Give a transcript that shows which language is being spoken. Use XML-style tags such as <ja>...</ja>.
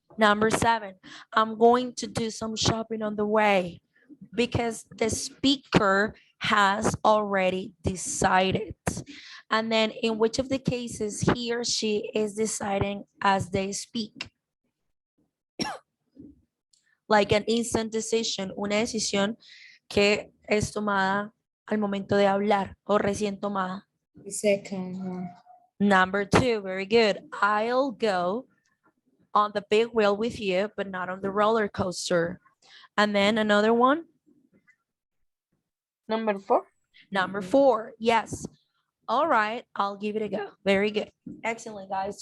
<en>Number 7, I'm going to do some shopping on the way, because the speaker has already decided. And then in which of the cases he or she is deciding as they speak? Like an instant decision,</en> <es>una decisión que es tomada al momento de hablar o recién tomada.</es> <en>The second one. Number 2, very good. I'll go on the big wheel with you, but not on the roller coaster. And then another one. Number 4. Number 4, yes. All right, I'll give it a go. Very good. Excellent, guys.</en>